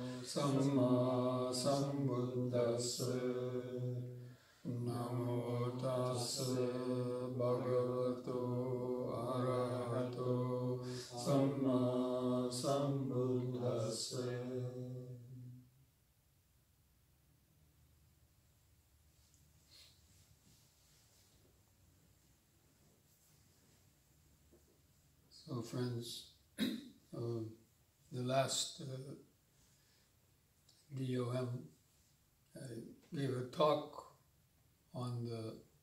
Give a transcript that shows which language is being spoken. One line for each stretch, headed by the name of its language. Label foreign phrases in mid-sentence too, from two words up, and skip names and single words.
Pali: Samma Sambuddhassa. Namo tassa bhagavato arahato samma sambuddhassa.
English: So friends, the last DOM gave a talk on the